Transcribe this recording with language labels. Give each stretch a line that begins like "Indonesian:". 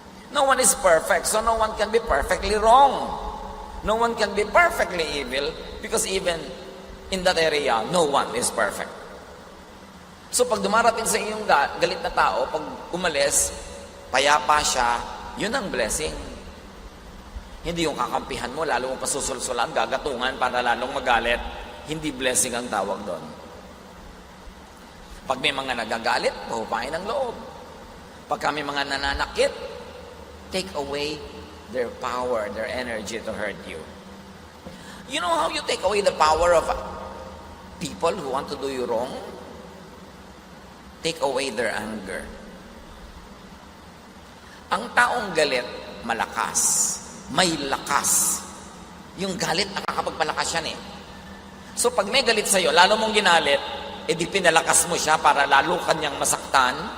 English: No one is perfect, so no one can be perfectly wrong. No one can be perfectly evil, because even in that area, no one is perfect.
Filipino: So pag dumarating sa iyong galit na tao, pag umalis, payapa siya, yun ang blessing. Hindi yung kakampihan mo, lalo mo pasusulsulan, gagatungan para lalong magalit. Hindi blessing ang tawag doon. Pag may mga nagagalit, pahupain ang loob. Pag may mga nananakit,
English: take away their power, their energy to hurt you. You know how you take away the power of people who want to do you wrong? Take away their anger.
Filipino: Ang taong galit, malakas. May lakas. Yung galit, nakakapagpalakas yan eh. So pag may galit sa'yo, lalo mong ginalit, edi pinalakas mo siya para lalo kanyang masaktan.